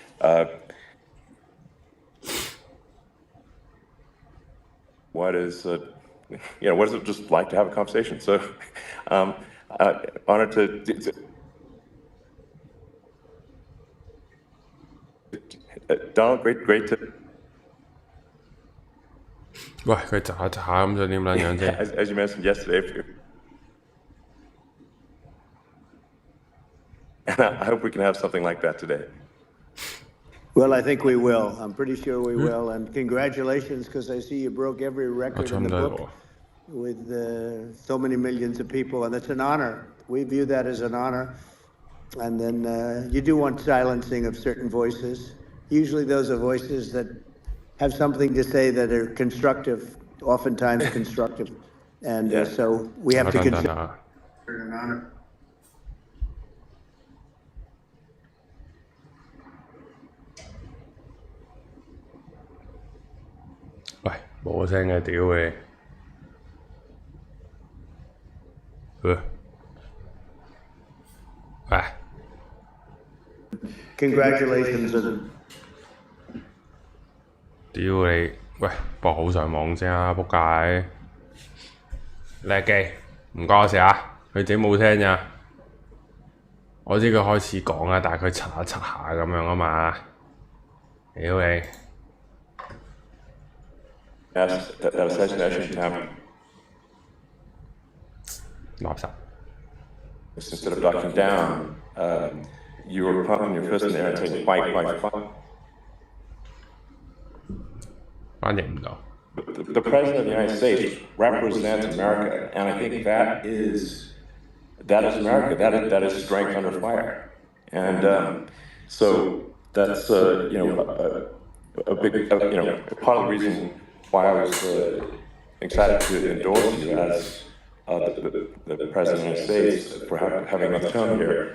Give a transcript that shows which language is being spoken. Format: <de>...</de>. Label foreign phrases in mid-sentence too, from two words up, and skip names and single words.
<en>What is what is it just like to have a conversation? So, honored to Donald, great to.</en> <yue>喂，佢窒下咁想點撚樣啫？</yue> <en>As you mentioned yesterday, and I hope we can have something like that today. Well, I think we will. I'm pretty sure we will. And congratulations, because I see you broke every record in the book with so many millions of people, and it's an honor. We view that as an honor. And then you do want silencing of certain voices. Usually those are voices that have something to say that are constructive, oftentimes constructive. And so we have to consider it an honor.</en> <yue>喂，冇聲嘅屌你！喂，</yue> <en>Congratulations.</en> <yue>屌你！ 喂，博好上網先啊！仆街，叻機，唔關我事啊！佢自己冇聲咋。我知佢開始講啊，但係佢擦下擦下咁樣啊嘛。屌你</yue> <en>！That assassination attempt.</en> <yue>垃圾。</yue> <en>Instead of ducking down, you were pumping your fist in the air and saying fight, fight, fight.</en> <yue>翻譯唔到。</yue> <en>The President of the United States represents America, and I think that is America. That is strength under fire, and so that's a big part of the reason why I was excited to endorse you as the President of the United States for having us come here.</en>